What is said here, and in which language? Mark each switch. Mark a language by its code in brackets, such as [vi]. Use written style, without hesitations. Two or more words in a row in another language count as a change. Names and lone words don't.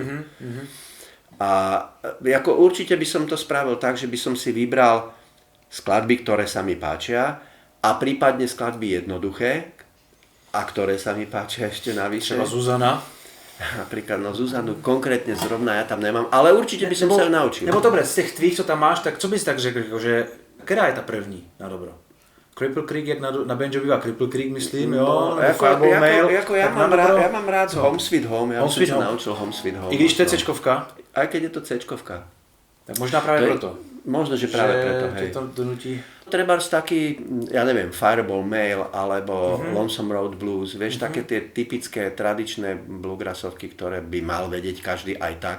[sk] A ako určite by som to spravil tak, že by som si vybral skladby, ktoré sa mi páčia A prípadne skladby jednoduché, a ktoré sa mi páčia ešte navyše. [cs] Třeba Zuzana. [sk] Napríklad, no Zuzanu konkrétne zrovna ja tam nemám, ale určite by som sa ju naučil. [cs] Nebo dobre, z těch tvých, co tam máš, tak co bys tak řekl, že která je ta první na dobro? Cripple Creek, jak na banjo bývá Cripple Creek, myslím, jo? [sk] Ja mám rád Home Sweet Home, ja som sa naučil Home Sweet Home. [cs] I když to je C-čkovka? [sk] Aj keď je to C-čkovka. [cs] Tak možná práve preto. [sk] Možno, že práve preto, hej. To donutí. Trebárs taký, ja neviem, Fireball Mail alebo Lonesome Road Blues, vieš, také tie typické tradičné bluegrassovky, ktoré by mal vedieť každý aj tak.